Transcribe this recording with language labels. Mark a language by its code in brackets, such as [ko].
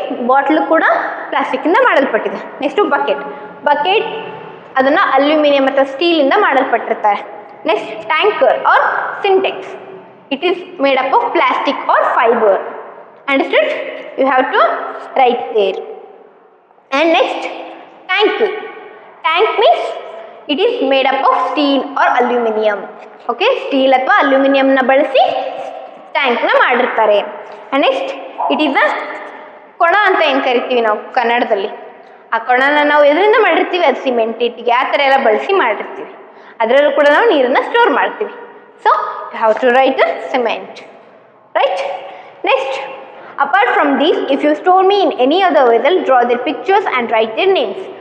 [kn] Bottle ಕೂಡ ಪ್ಲಾಸ್ಟಿಕ್ಕಿಂದ ಮಾಡಲ್ಪಟ್ಟಿದೆ. Next, bucket ಅದನ್ನು ಅಲ್ಯೂಮಿನಿಯಂ ಅಥವಾ ಸ್ಟೀಲಿಂದ ಮಾಡಲ್ಪಟ್ಟಿರ್ತಾರೆ. [en] Next, tanker or Sintex, it is made up of plastic or fibre. Understood? You have to write there. And next, tank means it is made up of steel or aluminum. [kn] Okay, steel ಅಥವಾ ಅಲ್ಯೂಮಿನಿಯಂನ ಬಳಸಿ ಟ್ಯಾಂಕ್ನ ಮಾಡಿರ್ತಾರೆ. [en] And next, it is a [kn] ಕೊಣ ಅಂತ ಏನು ಕರಿತೀವಿ ನಾವು ಕನ್ನಡದಲ್ಲಿ. ಆ ಕೊಣನ ನಾವು ಎದರಿಂದ ಮಾಡಿರ್ತೀವಿ? ಅದು ಸಿಮೆಂಟ್, ಇಟ್ಟಿಗೆ ಆ ಥರ ಎಲ್ಲ ಬಳಸಿ ಮಾಡಿರ್ತೀವಿ. ಅದರಲ್ಲೂ ಕೂಡ ನಾವು ನೀರನ್ನು ಸ್ಟೋರ್ ಮಾಡ್ತೀವಿ. [en] So you have to write the cement, right? Next, apart from these, if you store me in any other vessel, draw their pictures and write their names.